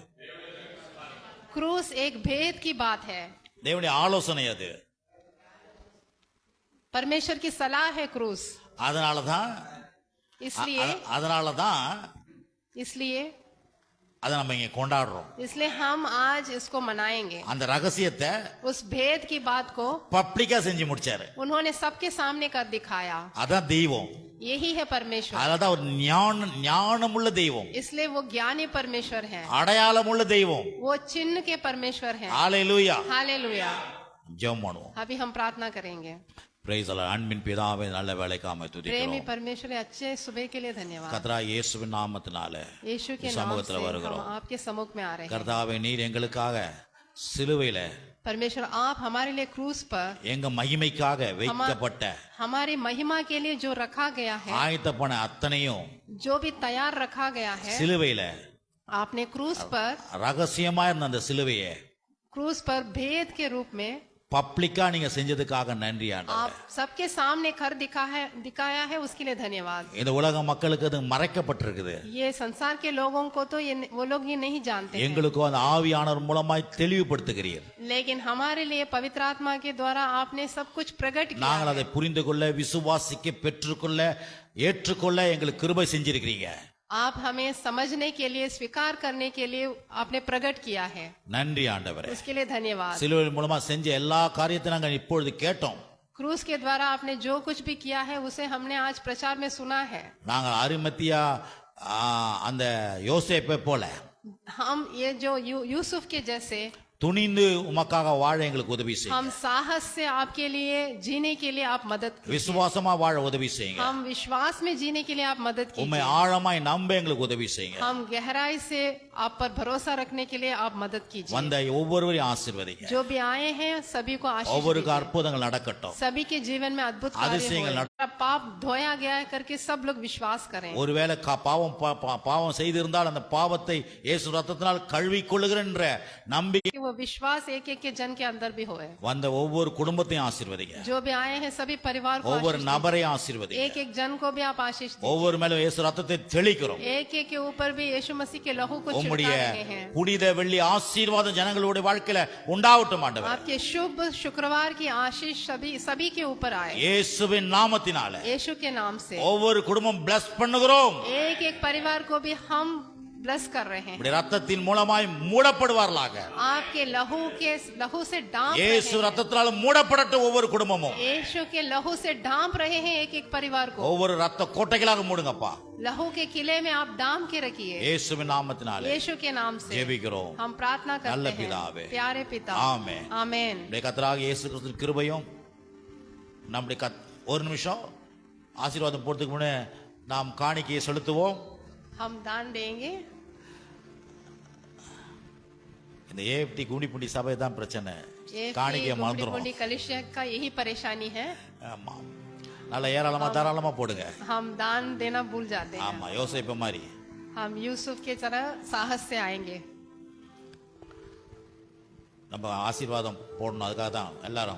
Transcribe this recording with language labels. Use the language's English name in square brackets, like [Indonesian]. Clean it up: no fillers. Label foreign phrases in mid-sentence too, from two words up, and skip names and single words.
[Hindi] क्रूस एक भेद की बात है, [Tamil] தேவனுடைய ஆலோசனை அது. [Hindi] परमेश्वर की सलाह है क्रूस। [Tamil] அதனால தான் [Hindi] इसलिए [Tamil] அதை நம்ம இங்க கொண்டாடுறோம். [Hindi] इसलिए हम आज इसको मनाएंगे। [Tamil] அந்த ரகசியத்தை [Hindi] उस भेद की बात को [Tamil] பப்ளிக்கா செஞ்சு முடிச்சாரு. [Hindi] उन्होंने सबके सामने कर दिखाया। [Tamil] அதான் தெய்வம். [Hindi] यही है परमेश्वर। [Tamil] அதான் ஒரு ஞானமுள்ள தெய்வம். [Hindi] इसलिए वो ज्ञानी परमेश्वर है, [Tamil] அடையாளமுள்ள தெய்வம். [Hindi] वो चिन्ह के परमेश्वर है। [Tamil] ஹalleluya. [Hindi] हालेलुया। [Tamil] ஜெபம் பண்ணுவோம். [Hindi] अभी हम प्रार्थना करेंगे। [English] Praise the [Tamil] அன்பின் பிதாவே, நல்ல வேளைக்காக [Hindi] प्रेमी [Tamil] துதிக்கிறோம். [Hindi] परमेश्वर अच्छे सुबह के लिए धन्यवाद। [Tamil] கர்த்தரா இயேசுவின் நாமத்தினாலே [Hindi] यीशु के नाम से [Tamil] சமூகத்துல [Hindi] हम [Tamil] வருகிறோம். [Hindi] आपके सम्मुख में आ रहे हैं। [Tamil] கர்த்தாவே, நீர் எங்களுக்காக சிலுவையில [Hindi] परमेश्वर आप हमारे लिए क्रूस पर [Tamil] எங்க மகிமைக்காக வைக்கப்பட்ட [Hindi] हमारी महिमा के लिए जो रखा गया है, [Tamil] ஆயத்தப்பன அத்தனையும் [Hindi] जो भी तैयार रखा गया है, [Tamil] சிலுவையில [Hindi] आपने क्रूस पर [Tamil] ரகசியமா இருந்த அந்த சிலுவையை [Hindi] भेद के रूप में [Tamil] பப்ளிக்கா நீங்க செஞ்சதுக்காக நன்றி ஆண்டவரே. [Hindi] आप सबके सामने कर दिखाया है, उसके लिए धन्यवाद। [Tamil] இந்த உலக மக்களுக்கு அது மறைக்கப்பட்டிருக்குது. [Hindi] ये संसार के लोगों को तो वो लोग ये नहीं जानते हैं, [Tamil] எங்களுக்கு அந்த ஆவியானவர் மூலமாய் தெளிவுபடுத்துகிறீர். [Hindi] लेकिन हमारे लिए पवित्र आत्मा के द्वारा आपने सब कुछ प्रकट किया [Tamil] நாங்கள் [Hindi] है। [Tamil] அதை புரிந்து கொள்ள, விசுவாசிக்க, பெற்றுக்கொள்ள, ஏற்றுக்கொள்ள எங்களுக்கு கிருபை செஞ்சிருக்கிறீங்க. [Hindi] आप हमें समझने के लिए, स्वीकार करने के लिए आपने प्रकट किया है, [Tamil] நன்றி ஆண்டவரே. [Hindi] उसके लिए धन्यवाद। [Tamil] சிலுவை மூலமா செஞ்ச எல்லா காரியத்தையும் நாங்கள் இப்பொழுது கேட்டோம். [Hindi] क्रूस के द्वारा आपने जो कुछ भी किया है उसे हमने आज प्रचार में सुना है। [Tamil] நாங்கள் அரிமத்தியா அந்த யோசேப்பை போல [Hindi] हम ये जो यूसुफ के जैसे [Tamil] துணிந்து உமக்காக வாழ எங்களுக்கு உதவி செய்யுங்க. [Hindi] हम साहस से आपके लिए जीने के लिए आप मदद कीजिए। [Tamil] விசுவாசமா வாழ உதவி செய்யுங்க. [Hindi] हम विश्वास में जीने के लिए आप मदद [Tamil] உம்மை [Hindi] कीजिए। [Tamil] ஆழமாய் நம்ப எங்களுக்கு உதவி செய்யுங்க. [Hindi] हम गहराई से आप पर भरोसा रखने के लिए आप मदद कीजिए। [Tamil] வந்த ஒவ்வொருவரையும் ஆசீர்வதிங்க. [Hindi] जो भी आए हैं सभी को आशीष [Tamil] ஒவ்வொருக்கு [Hindi] दीजिए। [Tamil] அற்புதங்கள் நடக்கட்டும். [Hindi] सभी के जीवन में अद्भुत कार्य [Tamil] அதிசயங்கள் [Hindi] हों। पाप धोया गया है करके सब लोग विश्वास करें। [Tamil] ஒருவேளை பாவம் செய்திருந்தால் அந்த பாவத்தை இயேசு ரத்தத்தினால் கழுவி கொள்ளுகிற நம்பிக்கை [Hindi] वो विश्वास एक एक के जन के अंदर भी होए। [Tamil] வந்த ஒவ்வொரு குடும்பத்தையும் ஆசீர்வதிங்க. [Hindi] जो भी आए हैं सभी परिवार को [Tamil] ஒவ்வொரு [Hindi] आशीष [Tamil] நபரையும் [Hindi] दीजिए। [Tamil] ஆசீர்வதிங்க. [Hindi] एक एक जन को भी आप आशीष दीजिए। [Tamil] ஒவ்வொரு மேலும் இயேசு ரத்தத்தை தெளிக்கிறோம். [Hindi] एक एक के ऊपर भी यीशु मसीह के लहू को [Tamil] உம்முடைய [Hindi] छिड़का रहे हैं। [Tamil] புனித வெள்ளி ஆசீர்வாதம் ஜனங்களுடைய வாழ்க்கையில உண்டாகட்டும் ஆண்டவரே. [Hindi] आपके शुभ शुक्रवार की आशीष सभी के ऊपर आए, [Tamil] இயேசுவின் நாமத்தினாலே [Hindi] यीशु के नाम से। [Tamil] ஒவ்வொரு குடும்பம் பிளஸ் பண்ணுகிறோம். [Hindi] एक एक परिवार को भी हम ब्लेस कर रहे हैं। [Tamil] உம்முடைய ரத்தத்தின் மூலமாய் மூடப்படுவார்களாக. [Hindi] आपके लहू से डांप [Tamil] இயேசு [Hindi] रहे हैं। [Tamil] ரத்தத்தினால மூடப்படட்டும் ஒவ்வொரு குடும்பமும். [Hindi] यीशु के लहू से डांप रहे हैं एक एक परिवार को। [Tamil] ஒவ்வொரு ரத்த கோட்டைகளாக மூடுங்கப்பா. [Hindi] लहू के किले में आप डांप के रखिए, [Tamil] இயேசுவின் நாமத்தினாலே [Hindi] यीशु के नाम से [Tamil] ஜெபிக்கிறோம். [Hindi] हम प्रार्थना [Tamil] நல்ல [Hindi] करते [Tamil] பிதாவே. [Hindi] हैं। प्यारे पिता, [Tamil] ஆமென். [Hindi] आमेन। [Tamil] நம்முடைய கர்த்தராகிய இயேசு கிறிஸ்துவின் கிருபையும் நம்முடைய ஒரு நிமிஷம் ஆசீர்வாதம் போறதுக்கு முன்னே நாம் காணிக்கையை செலுத்துவோம். [Hindi] हम दान देंगे। [Tamil] இந்த ஏஎஃப்டி குண்டிப்புண்டி சபை தான் பிரச்சனை. [Hindi] ये [Tamil] காணிக்கையை மறந்துடும். [Hindi] गुंडी कलिसिया का यही परेशानी है, [Tamil] ஆமா, நல்ல ஏராளமா தாராளமா போடுங்க. [Hindi] हम दान देना भूल जाते हैं। [Tamil] ஆமா, யோசேப்பு மாதிரி [Hindi] हम यूसुफ के तरह साहस से आएंगे। [Tamil] நம்ம ஆசீர்வாதம் போடணும். அதுக்காக தான் எல்லாரும்